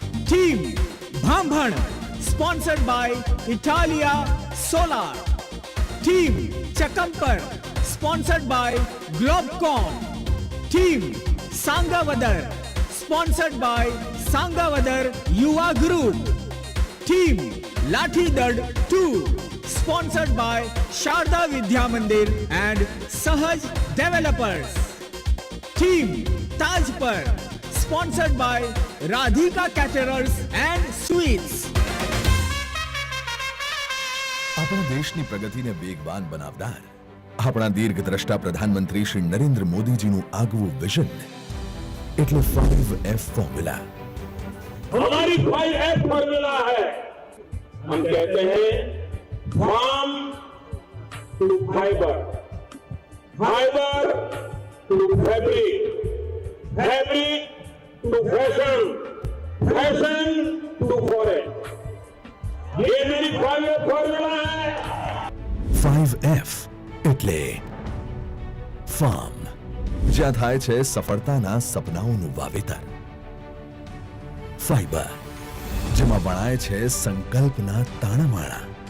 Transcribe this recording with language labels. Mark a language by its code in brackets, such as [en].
[en] Team Bhambhan sponsored by Italia solar. Team Chakampar sponsored by Globecon. Team Sangavadar sponsored by Sangavadar Yuva group. Team Lathidad 2 sponsored by Sharda Vidya Mandir and Sahaj Developers. Team Taj Par, sponsored by Radhika Caterers and Sweets. [gu] આપણા દેશની પ્રગતિને વેગવાન બનાવનાર આપણા દીર્ઘદ્રષ્ટા પ્રધાનમંત્રી શ્રી નરેન્દ્ર મોદીજીનું આગવું vision એટલે 5F ફોર્મ્યુલા. [hi] हमारी 5F फॉर्मूला है. हम कहते हैं [en] Farm to fibre, fibre to fabric, fabric to fashion, fashion to foreign. [hi] ये मेरी 5F फॉर्मूला है. [gu] 5F એટલે ફાર્મ, જ્યાં થાય છે સફળતાના સપનાઓનું વાવેતર. ફાઈબર, જેમાં વણાય છે સંકલ્પના તાણામાળા.